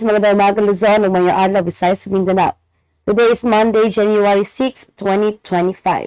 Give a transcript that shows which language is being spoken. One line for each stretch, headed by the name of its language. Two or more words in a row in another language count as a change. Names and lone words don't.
Filipino: Magandang umaga, Luzon,
Cebuano: ug mayong adlaw, Visayas, ug Mindanao.
English: Today is Monday, January 6, 2025.